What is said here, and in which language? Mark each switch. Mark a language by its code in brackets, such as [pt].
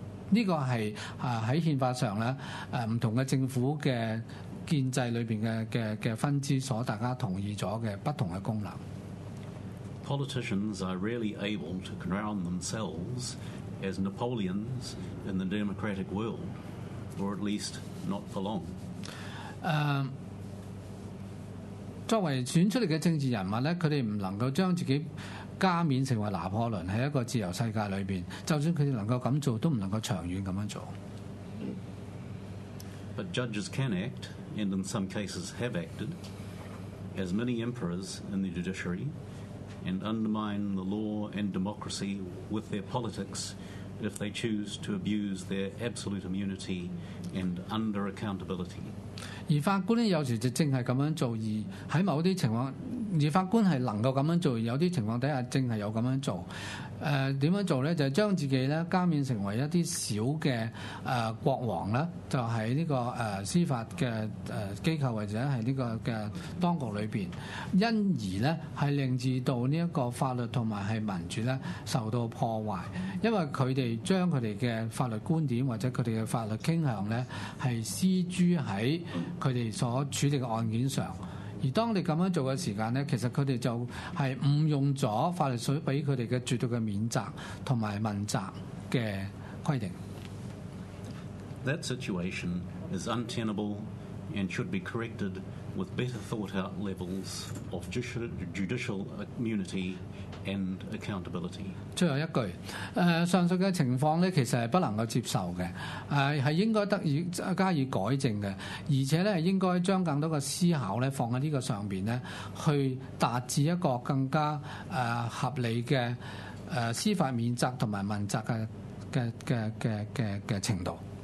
[yue] 呢個係喺憲法上咧唔同嘅政府嘅建制裏邊嘅分支所大家同意咗嘅不同嘅功能。 [en] Politicians are rarely able to crown themselves as Napoleons in the democratic world, or at least not for long. [yue] 作為選出嚟嘅政治人物咧，佢哋唔能夠將自己加冕成為拿破崙喺一個自由世界裏邊。就算佢哋能夠咁做，都唔能夠長遠咁樣做。 [en] But judges can act, and in some cases have acted, as many emperors in the judiciary. And undermine the law and democracy with their politics if they choose to abuse their absolute immunity and under accountability. [yue] 而法官咧有時就正係咁樣做，而喺某啲情況，而法官係能夠咁樣做，而有啲情況底下正係有咁樣做。點樣做咧？就係將自己咧加冕成為一啲小嘅國王啦，就喺呢個司法嘅機構或者係呢個嘅當局裏邊，因而咧係令至到呢一個法律同埋係民主咧受到破壞，因為佢哋將佢哋嘅法律觀點或者佢哋嘅法律傾向咧係施諸喺佢哋所處理嘅案件上。而當你咁樣做嘅時間咧，其實佢哋就係誤用咗法律所俾佢哋嘅絕對嘅免責同埋問責嘅規定。 [en] That situation is untenable and should be corrected with better thought-out levels of judicial immunity and accountability。 [yue] 最後一句，上述嘅情況咧，其實係不能夠接受嘅，係應該得以加以改正嘅，而且咧應該將更多嘅思考咧放喺呢個上邊咧，去達至一個更加合理嘅司法免責同埋問責嘅程度。